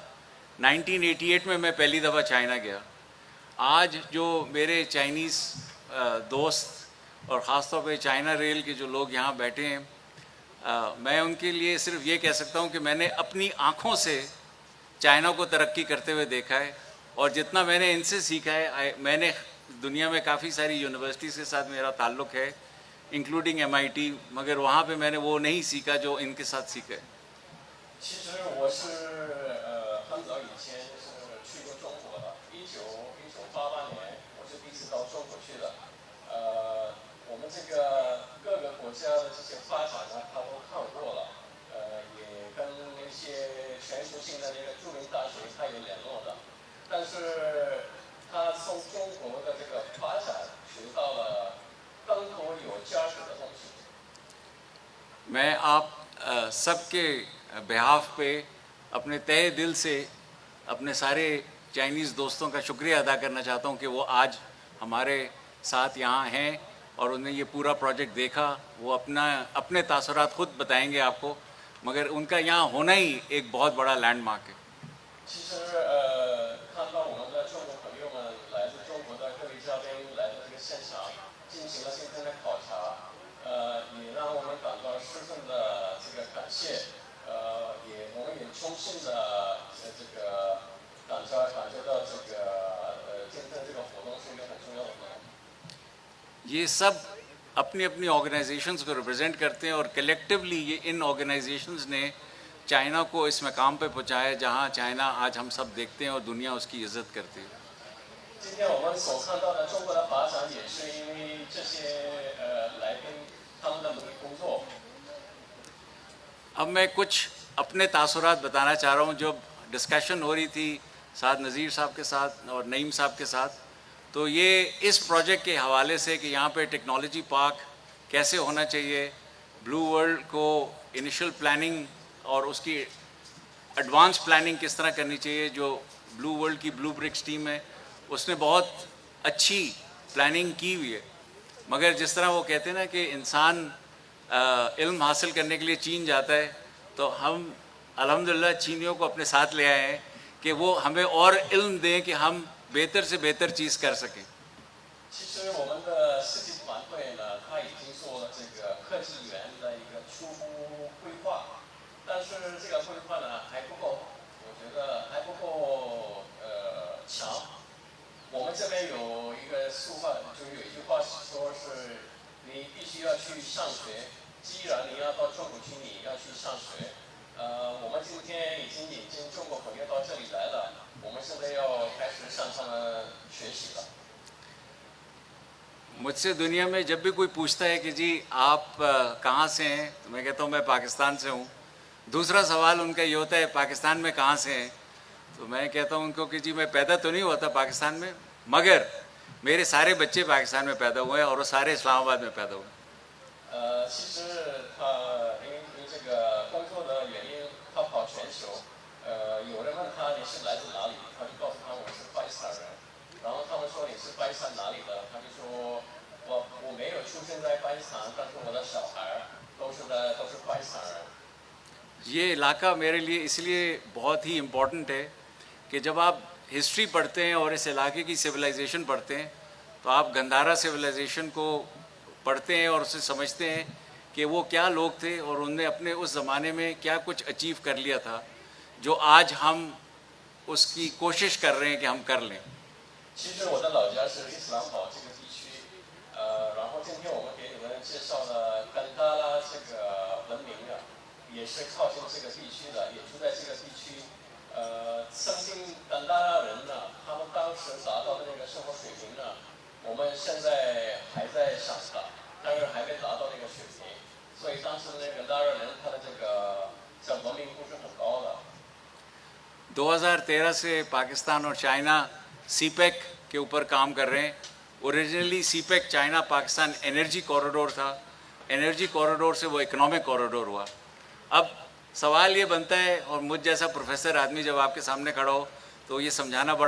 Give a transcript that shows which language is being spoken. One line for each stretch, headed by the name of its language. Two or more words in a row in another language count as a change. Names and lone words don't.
Urdu: 1988 میں میں پہلی دفعہ چائنا گیا۔ آج جو میرے چائنیز دوست اور خاص طور پہ چائنا ریل کے جو لوگ یہاں بیٹھے ہیں، میں ان کے لیے صرف یہ کہہ سکتا ہوں کہ میں نے اپنی آنکھوں سے چائنا کو ترقی کرتے ہوئے دیکھا ہے. اور جتنا میں نے ان سے سیکھا ہے، میں نے دنیا میں کافی ساری یونیورسٹیز کے ساتھ میرا تعلق ہے، انکلوڈنگ MIT، مگر وہاں پہ میں نے وہ نہیں سیکھا جو ان کے ساتھ سیکھا ہے.
Chinese: 其实我是很早以前就是去过中国的，1988年我是第一次到中国去的。我们这个各个国家的这些发展呢，他都看过了。也跟那些全球性的那个著名大学他也联络的，但是他从中国的这个发展学到了更多有价值的东西。
Urdu: میں آپ سب کے بیہاف پہ اپنے تہہ دل سے اپنے سارے چائنیز دوستوں کا شکریہ ادا کرنا چاہتا ہوں کہ وہ آج ہمارے ساتھ یہاں ہیں اور انہیں یہ پورا پروجیکٹ دیکھا. وہ اپنے تاثرات خود بتائیں گے آپ کو، مگر ان کا یہاں ہونا ہی ایک بہت بڑا لینڈمارک ہے.
Chinese: 其实看到我们的中国朋友们来自中国的各位嘉宾来到这个现场，进行了今天的考察，也让我们感到十分的这个感谢，我们也衷心的这个感觉到这个今天这个活动是一个很重要的活动。
Urdu: یہ سب اپنی اپنی آرگنائزیشنز کو ریپریزنٹ کرتے ہیں، اور کلیکٹیولی یہ ان آرگنائزیشنز نے چائنا کو اس مقام پہ پہنچایا جہاں چائنا آج ہم سب دیکھتے ہیں اور دنیا اس کی عزت کرتی ہے.
Chinese: 今天我们所看到的中国的发展，也是因为这些来宾他们的努力工作。
Urdu: اب میں کچھ اپنے تاثرات بتانا چاہ رہا ہوں. جب ڈسکشن ہو رہی تھی سعد نذیر صاحب کے ساتھ اور نعیم صاحب کے ساتھ، تو یہ اس پروجیکٹ کے حوالے سے کہ یہاں پہ
English: technology park
Urdu: کیسے ہونا چاہیے، بلیو ورلڈ کو
English: initial planning
Urdu: اور اس کی
English: advance planning
Urdu: کس طرح کرنی چاہیے. جو بلیو ورلڈ کی بلیو برکس ٹیم ہے اس نے بہت اچھی پلاننگ کی ہوئی ہے، مگر جس طرح وہ کہتے ہیں نا کہ انسان علم حاصل کرنے کے لیے چین جاتا ہے، تو ہم الحمدللہ چینیوں کو اپنے ساتھ لے آئے ہیں کہ وہ ہمیں اور علم دیں کہ ہم بہتر سے بہتر چیز کر سکیں.
Chinese: 其实我们的设计团队呢，他已经做了这个科技园的一个初步规划，但但是这个规划呢还不够，我觉得还不够强。我们这边有一个俗话，就是有一句话说是你必须要去上学，既然你要到中国去，你要去上学。我们今天已经引进中国朋友到这里来了，我们现在要开始向他们学习了。
Urdu: مجھ سے دنیا میں جب بھی کوئی پوچھتا ہے کہ جی آپ کہاں سے ہیں، تو میں کہتا ہوں میں پاکستان سے ہوں. دوسرا سوال ان کا یہ ہوتا ہے پاکستان میں کہاں سے ہیں، تو میں کہتا ہوں ان کو کہ جی میں پیدا تو نہیں ہوا تھا پاکستان میں، مگر میرے سارے بچے پاکستان میں پیدا ہوئے ہیں اور وہ سارے اسلام آباد میں پیدا ہوئے.
Chinese: 其实他因这个工作的原因，他跑全球。有人问他你是来自哪里，他就告诉他我是巴基斯坦人。然后他们说你是巴基斯坦哪里的，他就说我没有出生在巴基斯坦，但是我的小孩都是巴基斯坦人。
Urdu: یہ علاقہ میرے لیے اس لیے بہت ہی امپورٹنٹ ہے کہ جب آپ ہسٹری پڑھتے ہیں اور اس علاقے کی سولائزیشن پڑھتے ہیں تو آپ گندھارا سولائزیشن کو پڑھتے ہیں اور اسے سمجھتے ہیں کہ وہ کیا لوگ تھے اور انہوں نے اپنے اس زمانے میں کیا کچھ اچیو کر لیا تھا جو آج ہم اس کی کوشش کر رہے ہیں کہ ہم کر لیں.
Chinese: 其实我的老家是伊斯兰堡这个地区，然后今天我们给你们介绍了甘达拉这个文明啊，也是靠近这个地区的，也住在这个地区。曾经甘达拉人呢，他们当时达到的那个生活水平呢，我们现在还在上达，但是还没达到那个水平，所以当时的那个甘达拉人他的这个文明度是很高的。
Urdu: 2013 سے پاکستان اور چائنا سی پیک کے اوپر کام کر رہے ہیں. اوریجنلی سی پیک چائنا پاکستان
English: energy corridor
Urdu: تھا,
English: energy corridor
Urdu: سے وہ
English: economic corridor
Urdu: ہوا. اب سوال یہ بنتا ہے، اور مجھ جیسا پروفیسر آدمی جب آپ کے سامنے کھڑا ہو تو یہ سمجھانا بڑا